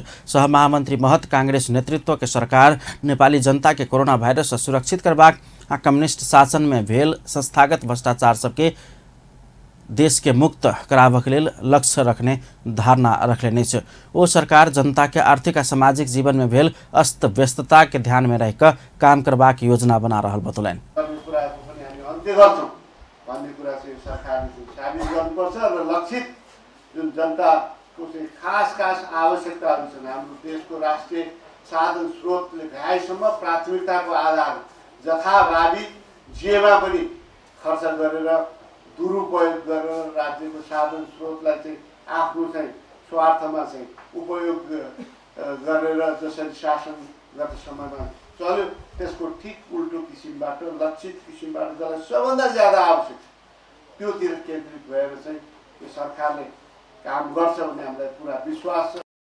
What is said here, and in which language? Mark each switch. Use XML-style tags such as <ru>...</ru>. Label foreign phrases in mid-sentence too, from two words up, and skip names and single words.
<mai>सहमहामंत्री महत कांग्रेस नेतृत्व के सरकार नेपाली जनता के कोरोना वायरस से सुरक्षित करबाक आ कम्युनिस्ट शासन में भेल संस्थागत भ्रष्टाचार सबके देश के मुक्त कराबक लेल लक्ष्य रखने धारणा रखलनि अछि। ओ सरकार जनता के आर्थिक आ सामाजिक जीवन में भेल अस्त व्यस्तता के ध्यान में रखिक काम करबाक योजना बना रहल बतौलनि।</mai> <ne>जुन जनताको चाहिँ खास आवश्यकताहरू छन्, हाम्रो देशको राष्ट्रिय साधन स्रोतले भ्याएसम्म प्राथमिकताको आधार जथाभावी जेमा पनि खर्च गरेर दुरुपयोग गरेर राज्यको साधन स्रोतलाई चाहिँ आफ्नो चाहिँ स्वार्थमा चाहिँ उपयोग गरेर जसरी शासन गत समयमा चल्यो त्यसको ठिक उल्टो किसिमबाट लक्षित किसिमबाट जसलाई सबभन्दा ज्यादा आवश्यक त्योतिर केन्द्रित भएर चाहिँ यो सरकारले काम गर्छ भन्ने हामीलाई पूरा विश्वास छ।</ne>